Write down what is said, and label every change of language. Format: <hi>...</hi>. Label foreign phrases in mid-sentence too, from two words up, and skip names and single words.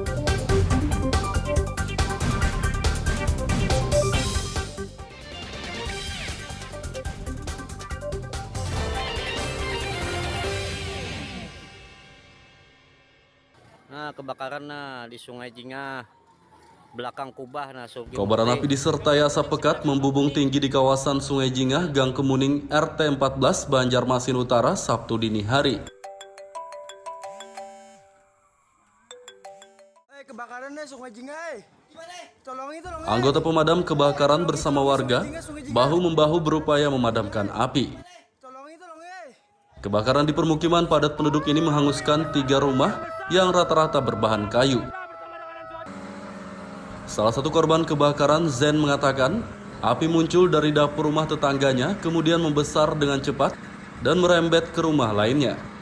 <id>Kebakaran di Sungai Jingah, belakang Kubah. Kobaran api disertai asap pekat membubung tinggi di kawasan Sungai Jingah, Gang Kemuning, RT 14, Banjarmasin Utara, Sabtu dini hari. Kebakarannya Sungai Jingah. Tolongin. Anggota pemadam kebakaran bersama warga bahu-membahu berupaya memadamkan api. Kebakaran di permukiman padat penduduk ini menghanguskan 3 rumah yang rata-rata berbahan kayu. Salah satu korban kebakaran, Zen, mengatakan api muncul dari dapur rumah tetangganya, kemudian membesar dengan cepat dan merembet ke rumah lainnya.</id>